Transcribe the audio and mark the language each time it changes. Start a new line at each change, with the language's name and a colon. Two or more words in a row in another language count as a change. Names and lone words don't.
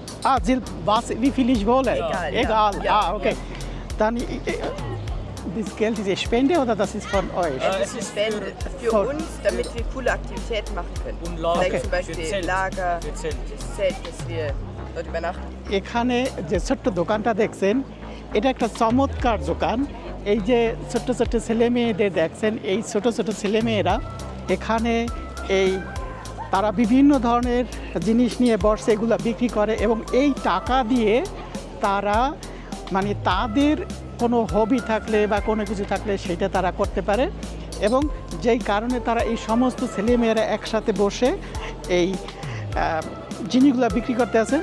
German: Wie viel ich wolle? Egal, ja. Egal. Ja, Okay. Dann, das Geld ist Spende oder das ist von euch? Das ist Spende für Voll. uns, damit wir coole Aktivitäten machen können. Und Lager. Vielleicht zum Für Beispiel Zelt. Lager, Für Zelt. das Zelt, dass wir dort übernachten.
Bangla: এখানে যে ছোট্ট দোকানটা দেখছেন, এটা একটা চমৎকার দোকান। এই যে ছোট্ট ছোট্ট ছেলে মেয়েদের দেখছেন, এই ছোট ছোট ছেলে মেয়েরা এখানে তারা বিভিন্ন ধরনের জিনিস নিয়ে বসে এগুলো বিক্রি করে এবং এই টাকা দিয়ে তারা মানে তাদের কোনো হবি থাকলে বা কোনো কিছু থাকলে সেটা তারা করতে পারে এবং যেই কারণে তারা এই সমস্ত ছেলেমেয়েরা একসাথে বসে এই জিনিসগুলো বিক্রি করতে আছে।